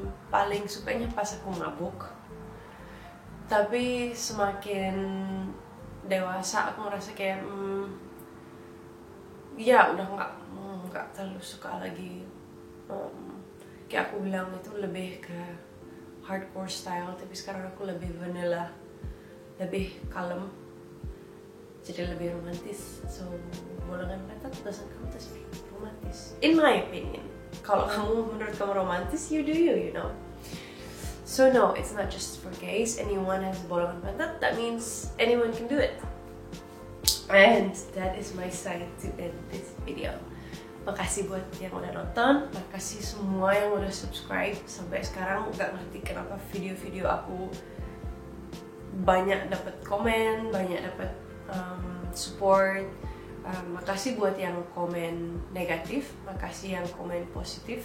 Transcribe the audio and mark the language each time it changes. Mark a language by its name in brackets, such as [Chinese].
[Indonesian] Paling sukanya pas aku mabuk. Tapi semakin dewasa aku ngerasa kayak ya udah nggak terlalu suka lagi. Kayak aku bilang itu lebih ke hardcore style, tapi sekarang aku lebih vanilla, lebih kalem, jadi lebih romantis. [English] So [Indonesian] bolangan pantat [English] doesn't count as romantis, in my opinion. [Indonesian] Kalau menurut kamu romantis, [English] you do you know. So no, it's not just for gays. Anyone has [Indonesian] bolangan pantat, [English] that means anyone can do it. And that is my side to end this video. [Indonesian] Makasih buat yang udah nonton, makasih semua yang udah subscribe. Sampai sekarang gak ngerti kenapa video-video aku banyak dapat komen, banyak dapat support. Makasih buat yang komen negatif, makasih yang komen positif.